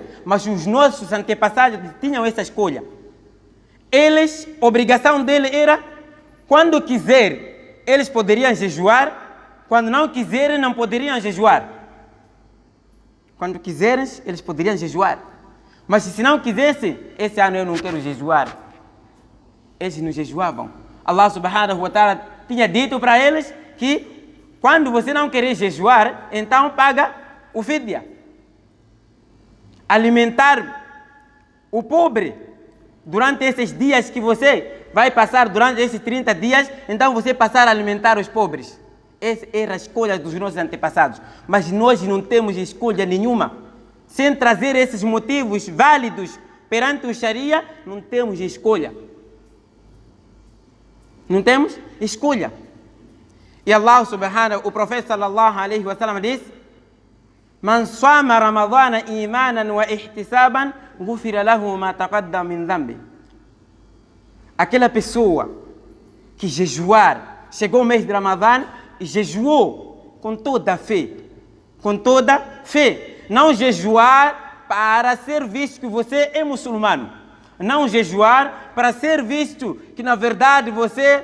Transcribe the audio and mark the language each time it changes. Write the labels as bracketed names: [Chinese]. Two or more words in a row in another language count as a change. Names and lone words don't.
[Portuguese] Mas os nossos antepassados tinham essa escolha. Eles, a obrigação deles era, quando quiser, eles poderiam jejuar. Quando não quiserem, não poderiam jejuar. Quando quiserem, eles poderiam jejuar. Mas se não quisessem, esse ano eu não quero jejuar. Eles não jejuavam. [Arabic] الله سبحانه وتعالى [Portuguese] tinha dito para eles que quando você não querer jejuar, então paga o fidya. Alimentar o pobre durante esses dias que você vai passar, durante esses 30 dias, então você passar a alimentar os pobres. Essa era a escolha dos nossos antepassados. Mas nós não temos escolha nenhuma. Sem trazer esses motivos válidos perante o Sharia, não temos escolha. Não temos escolha. [Arabic] E الله سبحانه, [Portuguese] o profeta [Arabic] صلى الله عليه وسلم diz: من صام رمضان إيمانا واحتسابا غفر له ما تقدم من ذنبه. [Portuguese] Aquela pessoa que jejuar, chegou o mês de Ramadã e jejuou com toda a fé. Com toda a fé. Não jejuar para ser visto que você é muçulmano. Não jejuar para ser visto que na verdade você...